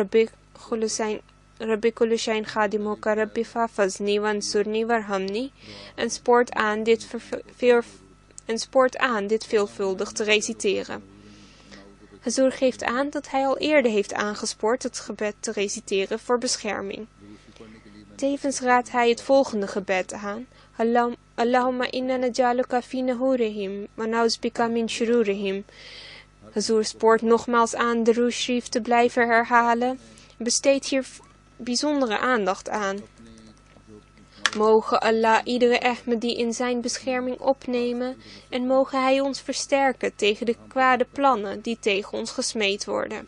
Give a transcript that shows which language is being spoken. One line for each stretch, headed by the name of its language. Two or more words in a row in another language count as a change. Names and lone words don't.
Arabic: رب كل شيء خادمك رب فاحفظني وانصرني وارحمني.
Dutch: En spoort aan dit veelvuldig te reciteren. Hazur geeft aan dat hij al eerder heeft aangespoord het gebed te reciteren voor bescherming. Tevens raadt hij het volgende gebed aan.
Arabic: اللهم إنا نجعلك في نحورهم و نعوذ بك من شرورهم.
Dutch: Hazur spoort nogmaals aan de Roes Sharif te blijven herhalen. Besteedt hier bijzondere aandacht aan. Mogen Allah iedere Ahmadi in zijn bescherming opnemen en mogen hij ons versterken tegen de kwade plannen die tegen ons gesmeed worden.